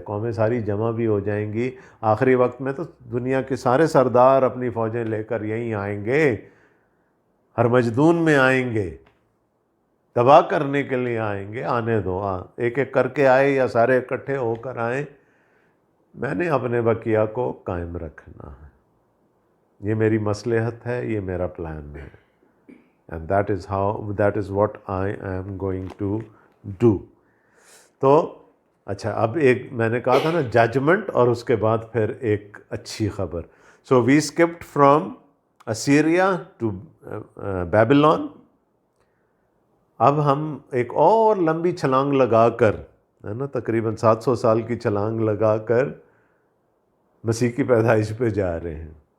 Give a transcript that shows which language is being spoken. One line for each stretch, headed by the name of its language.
Urdu: قومیں ساری جمع بھی ہو جائیں گی. آخری وقت میں تو دنیا کے سارے سردار اپنی فوجیں لے کر یہیں آئیں گے، ہر مجدون میں آئیں گے، تباہ کرنے کے لیے آئیں گے. آنے دو، ایک ایک کر کے آئے یا سارے اکٹھے ہو کر آئیں، میں نے اپنے بقیہ کو قائم رکھنا ہے. یہ میری مصلحت ہے، یہ میرا پلان ہے.
English: And that is what I am going to do.
Urdu: تو اچھا، اب ایک میں نے کہا تھا نا ججمنٹ، اور اس کے بعد پھر ایک اچھی خبر.
English: So we skipped from Assyria to Babylon.
Urdu: اب ہم ایک اور لمبی چھلانگ لگا کر، ہے نا، تقریباً 700 سال کی چھلانگ لگا کر مسیح کی پیدائش پہ جا رہے ہیں.